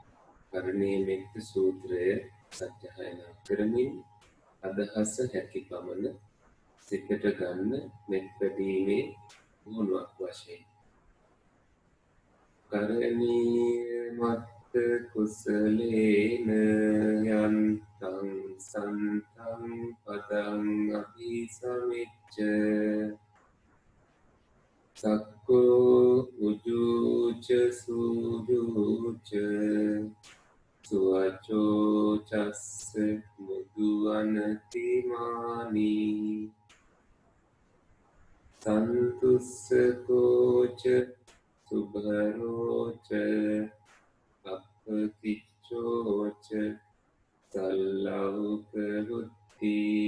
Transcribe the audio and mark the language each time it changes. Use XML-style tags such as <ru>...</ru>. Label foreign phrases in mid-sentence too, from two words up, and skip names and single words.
<si>කරණීය මෙත්ත සූත්‍රය සත්‍යයනා කරමින් අදහස හැකි පමණ සිතට ගන්න මෙත්පැදීමේ ගුණයක් වශයෙන්</si> <pi>කරණීය මත්ත කුසලේන යන්තං සන්තං පදං අபிසමිච්ච සක්කෝ උජුච සූජුච සුවචෝ චස්ස මුදු අනතිමානි සන්තුස්සකෝච සුභරෝච අප්පතිච්චෝච සල්ලෞක බුද්ධි</pi>